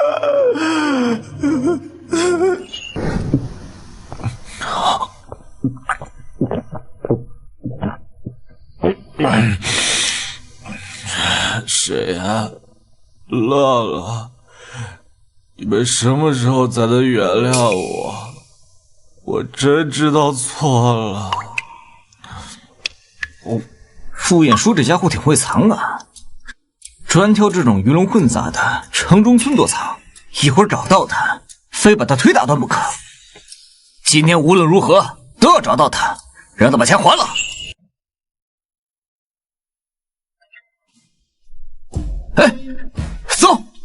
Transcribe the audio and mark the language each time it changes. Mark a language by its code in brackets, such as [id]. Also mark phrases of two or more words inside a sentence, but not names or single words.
[zh] 沈岩，樂樂，你們什麼時候才能原諒我？我真知道錯了。傅晏殊這家伙挺會藏啊，專挑這種魚龍混雜的城中村躲藏，一會兒找到他，非把他腿打斷不可。今天無論如何都要找到他，讓他把錢還了。哎，走！